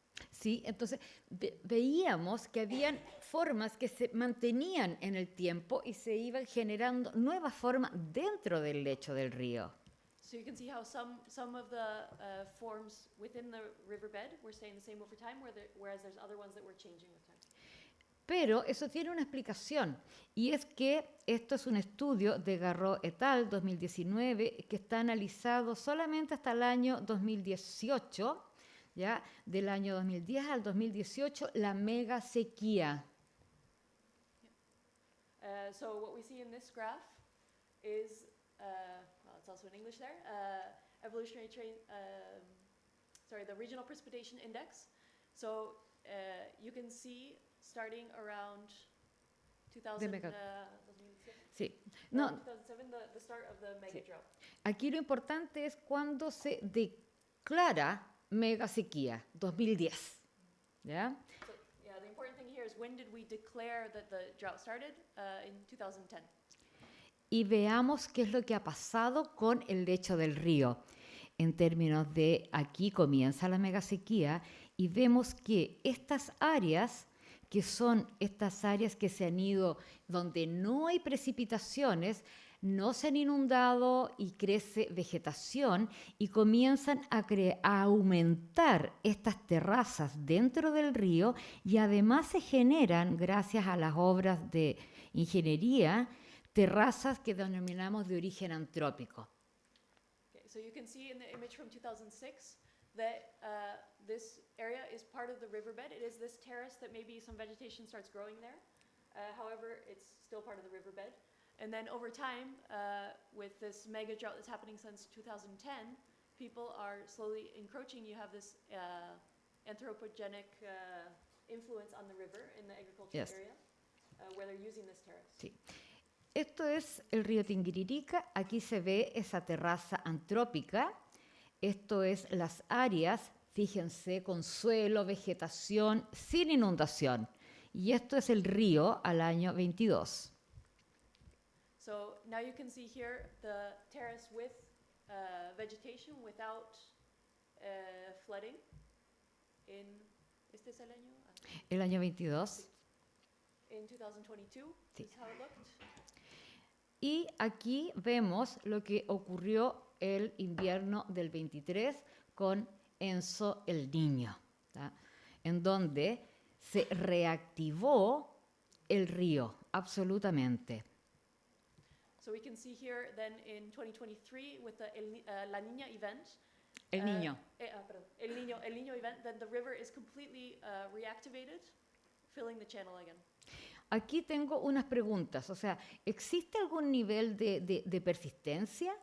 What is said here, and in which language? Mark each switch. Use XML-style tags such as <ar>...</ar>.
<es>Sí, entonces veíamos que habían formas que se mantenían en el tiempo y se iban generando nuevas formas dentro del lecho del río.</es> <en>So you can see how some of the forms within the riverbed were staying the same over time, whereas there's other ones that were changing with time.</en> <es>Pero eso tiene una explicación, y es que esto es un estudio de Garreau et al. 2019 que está analizado solamente hasta el año 2018, ¿ya? Del año 2010 al 2018, la mega sequía.</es> <en>So what we see in this graph is, well, it's also in English there, the regional precipitation index. So you can see starting around 2007,</en> <es>sí. No,</es> <en>2007, the start of the mega drought.</en> <es>Aquí lo importante es cuando se declara mega sequía, 2010. ¿Ya?</es> <en>So, yeah, the important thing here is when did we declare that the drought started? In 2010.</en> <es>Y veamos qué es lo que ha pasado con el lecho del río. En términos de aquí comienza la megasequía y vemos que estas áreas, que son estas áreas que se han ido donde no hay precipitaciones, no se han inundado y crece vegetación y comienzan a aumentar estas terrazas dentro del río y además se generan, gracias a las obras de ingeniería, terrazas que denominamos de origen antrópico.</es> <en>Okay, so you can see in the image from 2006 that this area is part of the riverbed. It is this terrace that maybe some vegetation starts growing there. However, it's still part of the riverbed. And then over time, with this mega drought that's happening since 2010, people are slowly encroaching. You have this anthropogenic influence on the river in the agricultural Yes. area, where they're using this terrace.</en> <es>Sí. Esto es el río Tinguiririca. Aquí se ve esa terraza antrópica. Esto es las áreas, fíjense, con suelo, vegetación, sin inundación. Y esto es el río al año 22.</es> <en>So now you can see here the terrace with vegetation without flooding.</en> <es>¿Este es el año? El año 22.</es> <en>In 2022,</en> <es>Sí.</es> <en>this is how it looked.</en> <es>Y aquí vemos lo que ocurrió el invierno del 23 con Enzo el Niño, ¿tá? En donde se reactivó el río, absolutamente.</es> <en>So we can see here then in 2023 with the La Niña event.</en> <es>El Niño.</es> <en>Perdón, el Niño event, then the river is completely reactivated, filling the channel again.</en> <es>Aquí tengo unas preguntas, o sea, ¿existe algún nivel de persistencia?</es>